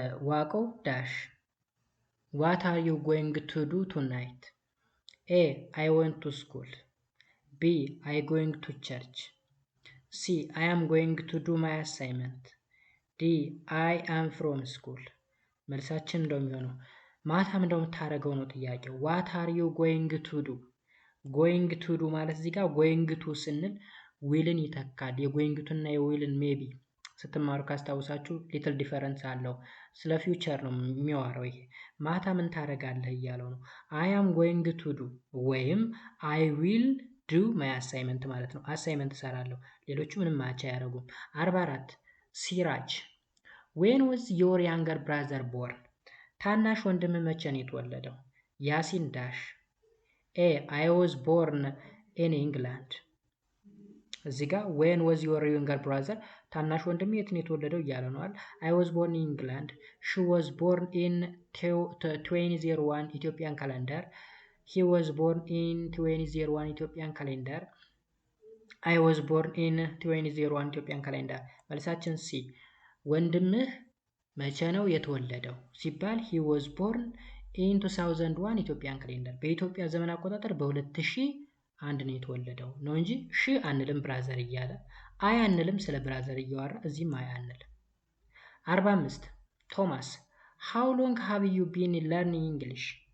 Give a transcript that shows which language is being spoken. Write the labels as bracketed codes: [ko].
[en] ዋቆ dash what are you going to do tonight? A. I went to school. B. I going to church. C. I am going to do my assignment. D. I am from school. [am] መልሳችን እንደሚሆነው ማታ እንደምታደርገው ነው ጥያቄው። [en] what are you going to do? [am] going to do ማለት እዚህ ጋር going to ስንል ዊልን ይተካል። የጎይንግ ቱ እና የዊልን ሜቢ ስትማሩ ካስታውሳችሁ ሊትል ዲፈረንስ አለው። ስለ ፊውቸር ነው የሚያወራው። ይሄ ማታ ምን ታደርጋለህ እያለው ነው። [en] I am going to do [am] ወይም [en] I will do my assignment [am] ማለት ነው። አሳይመንት እሰራለሁ። ሌሎቹ ምንም ማቻ አያደርጉም። 44 ሲራጅ [en] when was your younger brother born? [am] ታናሽ ወንድም መቼ ነው የተወለደው? ያሲን ዳሽ A. [en] I was born in England. [am] እዚህ ጋር [en] when was your younger brother [am] ታናሽ ወንድም የት ነው የተወለደው እያለ ነው አይደል? [en] I was born in England. She was born in 2001 Ethiopian calendar. He was born in 2001 Ethiopian calendar. I was born in 2001 Ethiopian calendar. [am] መልሳችን ሲ ወንድምህ መቼ ነው የተወለደው ሲባል [en] he was born in 2001 Ethiopian calendar [am] በኢትዮጵያ ዘመን አቆጣጠር በ2001 ነው የተወለደው ነው እንጂ ሺ አንልም ብራዘር እያለ አይ አንልም ስለ ብራዘር እያወራ እዚህም አይ አንልም። 45 ቶማስ [en] how long have you been learning English?